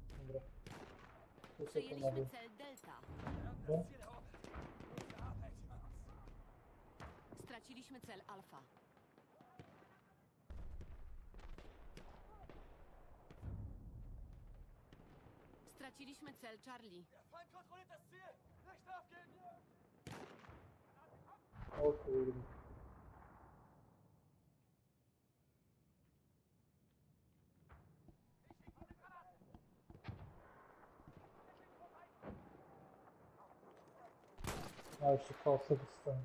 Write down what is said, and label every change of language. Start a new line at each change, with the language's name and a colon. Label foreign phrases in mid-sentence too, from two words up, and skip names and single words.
Polish: Tu co to Przejęliśmy nawet? cel Delta. No. Straciliśmy cel Alfa. Straciliśmy cel Charlie.
German: Feind kontrolliert das Ziel! Nicht aufgeben!
Polish: O kurde. A jeszcze kosę dostałem.